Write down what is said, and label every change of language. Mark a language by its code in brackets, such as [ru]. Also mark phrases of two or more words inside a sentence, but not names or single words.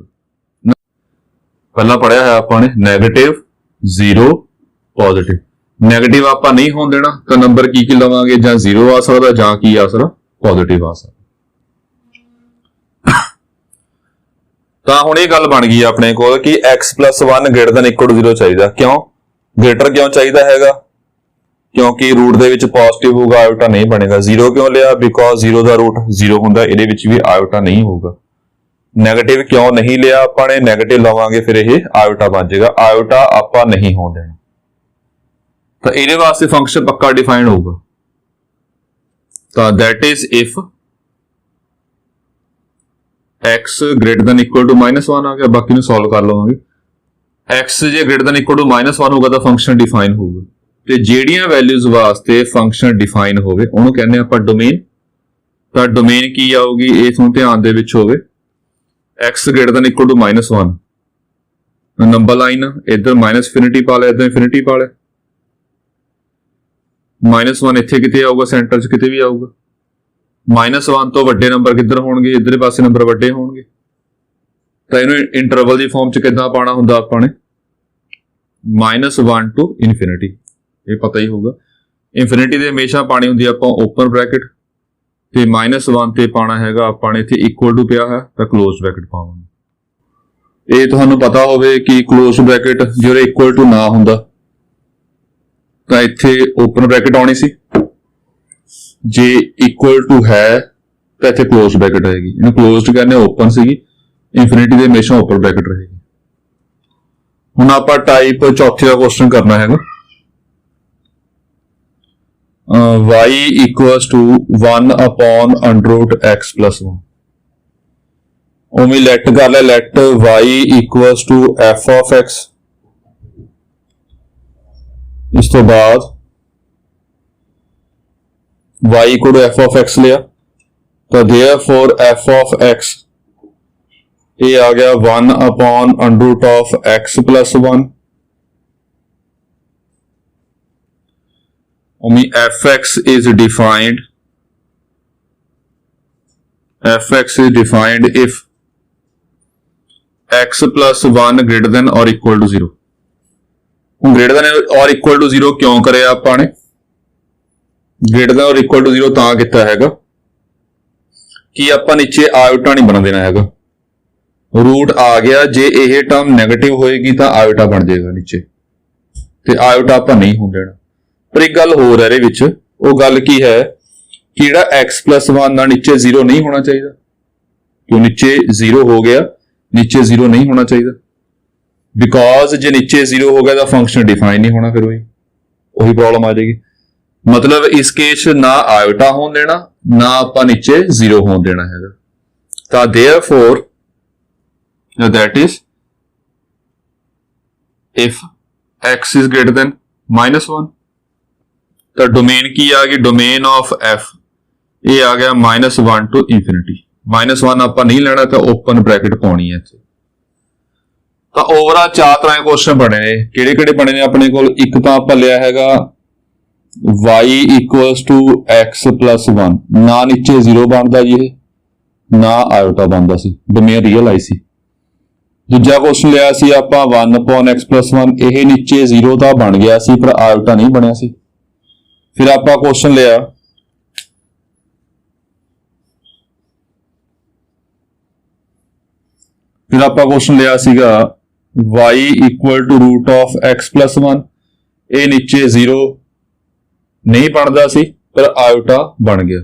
[pa] ਪਹਿਲਾਂ ਪੜਿਆ ਹੈ ਆਪਾਂ ਨੇ ਨੈਗੇਟਿਵ 0 ਪੋਜ਼ਿਟਿਵ। ਨੈਗੇਟਿਵ ਆਪਾਂ ਨਹੀਂ ਹੋਣ ਦੇਣਾ ਤਾਂ ਨੰਬਰ ਕੀ ਲਵਾਂਗੇ? ਜਾਂ 0 ਆ ਸਕਦਾ ਜਾਂ ਕੀ ਆ ਸਕਦਾ? ਪੋਜ਼ਿਟਿਵ ਆ ਸਕਦਾ। ਤਾਂ ਹੁਣ ਇਹ ਗੱਲ ਬਣ ਗਈ ਆਪਣੇ ਕੋਲ ਕਿ [en] x plus 1 greater than equal to 0 [pa] ਚਾਹੀਦਾ। ਕਿਉਂ ਗ੍ਰੇਟਰ ਕਿਉਂ ਚਾਹੀਦਾ ਹੈਗਾ? ਕਿਉਂਕਿ ਰੂਟ ਦੇ ਵਿੱਚ ਪੋਜ਼ਿਟਿਵ ਹੋਊਗਾ, ਆਇਓਟਾ ਨਹੀਂ ਬਣੇਗਾ। 0 ਕਿਉਂ ਲਿਆ? ਬਿਕੋਜ਼ 0 ਦਾ ਰੂਟ 0 ਹੁੰਦਾ, ਇਹਦੇ ਵਿੱਚ ਵੀ ਆਇਓਟਾ ਨਹੀਂ ਹੋਊਗਾ। ਨੈਗੇਟਿਵ ਕਿਉਂ ਨਹੀਂ ਲਿਆ ਆਪਾਂ ਨੇ? ਨੈਗੇਟਿਵ ਲਵਾਂਗੇ ਫਿਰ ਇਹ ਆਇਓਟਾ ਬਣ ਜਾਏਗਾ। ਆਇਓਟਾ ਆਪਾਂ ਨਹੀਂ ਹੋਣ ਦੇਣਾ, ਤਾਂ ਇਹਦੇ ਵਾਸਤੇ ਫੰਕਸ਼ਨ ਪੱਕਾ ਡਿਫਾਈਨ ਹੋਊਗਾ। ਤਾਂ [en] that is if x greater than equal to -1 [pa] ਆ ਗਿਆ, ਬਾਕੀ ਨੂੰ ਸੋਲਵ ਕਰ ਲਵਾਂਗੇ। x ਜੇ [en] greater than equal to -1 [pa] ਹੋਊਗਾ ਤਾਂ ਫੰਕਸ਼ਨ ਡਿਫਾਈਨ ਹੋਊਗਾ, ਤੇ ਜਿਹੜੀਆਂ ਵੈਲਿਊਜ਼ ਵਾਸਤੇ ਫੰਕਸ਼ਨ ਡਿਫਾਈਨ ਹੋਵੇ ਉਹਨੂੰ ਕਹਿੰਦੇ ਆਪਾਂ ਡੋਮੇਨ। ਤਾਂ ਡੋਮੇਨ ਕੀ ਆਊਗੀ, ਇਹ ਤੁਹਾਨੂੰ ਧਿਆਨ ਦੇ ਵਿੱਚ ਹੋਵੇ। [en] x greater than equal to -1, [pa] ਨੰਬਰ ਲਾਈਨ ਇੱਧਰ -infinity ਪਾ ਲਿਆ, ਇੱਧਰ ਇਨਫਿਨਿਟੀ ਪਾ ਲਿਆ। -1 ਇੱਥੇ ਕਿਤੇ ਆਊਗਾ, ਸੈਂਟਰ 'ਚ ਕਿਤੇ ਵੀ ਆਊਗਾ। -1 ਤੋਂ ਵੱਡੇ ਨੰਬਰ ਕਿੱਧਰ ਹੋਣਗੇ, ਇੱਧਰਲੇ ਪਾਸੇ ਨੰਬਰ ਵੱਡੇ ਹੋਣਗੇ। ਤਾਂ ਇਹਨੂੰ ਇੰਟਰਵਲ ਦੀ ਫਾਰਮ 'ਚ ਕਿੱਦਾਂ ਪਾਉਣਾ ਹੁੰਦਾ ਆਪਾਂ ਨੇ, [en] -1 to infinity, [pa] ਇਹ ਪਤਾ ਹੀ ਹੋਊਗਾ। ਇਨਫਿਨਿਟੀ ਦੇ ਹਮੇਸ਼ਾ ਪਾਣੀ ਹੁੰਦੀ ਆਪਾਂ [en] open bracket, [pa] ਤੇ -1 ਤੇ ਪਾਣਾ ਹੈਗਾ ਆਪਾਂ ਨੇ ਇੱਥੇ [en] equal to [pa] ਪਿਆ ਹੈ ਤਾਂ [en] close bracket [pa] ਪਾਵਾਂਗੇ। ਇਹ ਤੁਹਾਨੂੰ ਪਤਾ ਹੋਵੇ ਕਿ [en] close bracket [pa] ਜਿਹੜੇ [en] equal to [pa] ਨਾ ਹੁੰਦਾ ਤਾਂ ਇੱਥੇ [en] open bracket [pa] ਆਉਣੀ ਸੀ, ਜੇ [en] equal to [pa] ਹੈ ਤਾਂ ਇੱਥੇ [en] close bracket [pa] ਆਏਗੀ। ਇਹਨੂੰ ਕਲੋਜ਼ਡ ਕਹਿੰਦੇ ਓਪਨ ਸੀਗੀ, ਇਨਫਿਨਿਟੀ ਦੇ ਹਮੇਸ਼ਾ [en] open bracket [pa] ਰਹੇਗੀ। ਹੁਣ ਆਪਾਂ ਟਾਈਪ ਚੌਥੇ ਦਾ ਕੁਐਸਚਨ ਕਰਨਾ ਹੈਗਾ। [en] y equals to 1 upon under root x plus 1। [pa] ਉਵੇਂ ਲੈਟ ਕਰ ਲੈ, [en] ਲੈਟ y equals to f of x। [pa] ਇਸ ਤੋਂ ਬਾਅਦ [en] y equal to f of x [pa] ਲਿਆ ਤਾਂ [en] therefore f of x [pa] ਇਹ ਆ ਗਿਆ [en] 1 upon under root of x plus 1। ਉਵੇਂ fx is defined if x plus 1 greater than or equal to 0। [pa] ਹੁਣ [en] greater than or equal to 0 [pa] ਕਿਉਂ ਕਰਿਆ ਆਪਾਂ ਨੇ, [en] greater than or equal to 0 [pa] ਤਾਂ ਕੀਤਾ ਹੈਗਾ ਕਿ ਆਪਾਂ ਨੀਚੇ ਆਇਓਟਾ ਨਹੀਂ ਬਣ ਦੇਣਾ ਹੈਗਾ। ਰੂਟ ਆ ਗਿਆ, ਜੇ ਇਹ ਟਰਮ ਨੈਗੇਟਿਵ ਹੋਏਗੀ ਤਾਂ ਆਇਓਟਾ ਬਣ ਜਾਏਗਾ ਨੀਚੇ, ਤੇ ਆਇਓਟਾ ਆਪਾਂ ਨਹੀਂ ਹੋਣ ਦੇਣਾ। ਪਰ ਇੱਕ ਗੱਲ ਹੋਰ ਹੈ ਇਹਦੇ ਵਿੱਚ, ਉਹ ਗੱਲ ਕੀ ਹੈ ਕਿ ਜਿਹੜਾ [en] x plus 1 [pa] ਦਾ ਨੀਚੇ 0 ਨਹੀਂ ਹੋਣਾ ਚਾਹੀਦਾ। ਕਿਉਂ ਨੀਚੇ 0 ਹੋ ਗਿਆ, ਨੀਚੇ 0 ਨਹੀਂ ਹੋਣਾ ਚਾਹੀਦਾ ਬਿਕੋਜ਼ ਜੇ ਨੀਚੇ 0 ਹੋ ਗਿਆ ਤਾਂ ਫੰਕਸ਼ਨ ਡਿਫਾਈਨ ਨਹੀਂ ਹੋਣਾ, ਫਿਰ ਉਹੀ ਪ੍ਰੋਬਲਮ ਆ ਜਾਏਗੀ। ਮਤਲਬ ਇਸ ਕੇਸ ਨਾ ਆਇਓਟਾ ਹੋਣ ਦੇਣਾ, ਨਾ ਆਪਾਂ ਨੀਚੇ 0 ਹੋਣ ਦੇਣਾ ਹੈਗਾ। ਤਾਂ [en] therefore that is if x is greater than -1 [pa] ਤਾਂ ਡੋਮੇਨ ਕੀ ਆ ਗਈ, [en] domain of f [pa] ਇਹ ਆ ਗਿਆ [en] -1 to infinity। [pa] -1 ਆਪਾਂ ਨਹੀਂ ਲੈਣਾ ਤਾਂ ਓਪਨ ਬ੍ਰੈਕਟ ਪਾਉਣੀ ਹੈ ਇੱਥੇ। ਤਾਂ ਓਵਰਆਲ 4 ਤਰ੍ਹਾਂ ਦੇ ਕੁਐਸਚਨ ਬਣੇ ਨੇ। ਕਿਹੜੇ ਕਿਹੜੇ ਬਣੇ ਨੇ ਆਪਣੇ ਕੋਲ, ਇੱਕ ਤਾਂ ਆਪਾਂ ਲਿਆ ਹੈਗਾ [en] y equals to x plus 1, [pa] ਨਾ ਨੀਚੇ 0 ਬਣਦਾ ਜੀ, ਇਹ ਨਾ ਆਇਓਟਾ ਬਣਦਾ ਸੀ, ਡੋਮੇਨ ਰੀਅਲ ਆਈ ਸੀ। ਦੂਜਾ ਕੁਐਸਚਨ ਲਿਆ ਸੀ ਆਪਾਂ [en] 1 upon x plus 1, [pa] ਇਹ ਨੀਚੇ 0 ਤਾਂ ਬਣ ਗਿਆ ਸੀ ਪਰ ਆਇਓਟਾ ਨਹੀਂ ਬਣਿਆ ਸੀ। ਫਿਰ ਆਪਾਂ ਕੁਐਸਚਨ ਲਿਆ ਸੀਗਾ [en] y equal to root of x plus 1, [pa] ਇਹ ਨੀਚੇ 0 ਨਹੀਂ ਬਣਦਾ ਸੀ ਪਰ ਆਇਓਟਾ ਬਣ ਗਿਆ।